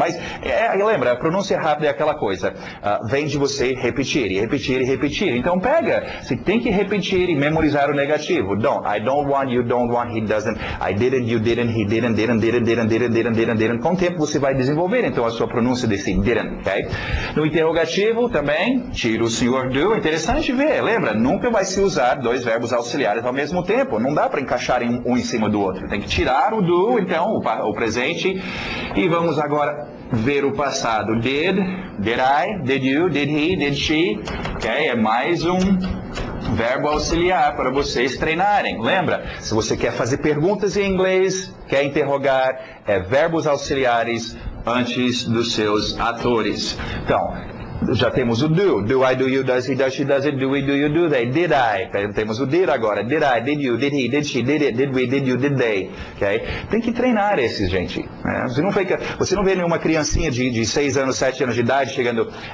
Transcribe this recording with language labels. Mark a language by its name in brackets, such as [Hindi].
[Portuguese] Mas, lembra, a pronúncia rápida é aquela coisa, vem de você repetir, e repetir, e repetir. Então pega, você tem que repetir e memorizar o negativo. [English] Don't, I don't want, you don't want, he doesn't, I didn't, you didn't, he didn't, didn't. [Portuguese] Com o tempo você vai desenvolver, então, a sua pronúncia desse didn't, ok? No interrogativo também, tira o senhor do, interessante ver, lembra, nunca vai se usar dois verbos auxiliares ao mesmo tempo, não dá para encaixar um em cima do outro. Tem que tirar o do, então, o presente. E vamos agora ver o passado. [English] Did I, did you, did he, did she. Ok? [Portuguese] É mais um verbo auxiliar para vocês treinarem. Lembra? Se você quer fazer perguntas em inglês, quer interrogar, é verbos auxiliares antes dos seus atores. Então, já temos o do. [English] Do I, do you, does he, does she, does it, do we, do you, do they. Did I. [Portuguese] Temos o did agora. [English] Did I, did you, did he, did she, did it, did we, did you, did they. [Portuguese] Okay? Tem que treinar esses, gente. Né? Você não vê nenhuma criancinha de 6 anos, 7 anos de idade chegando...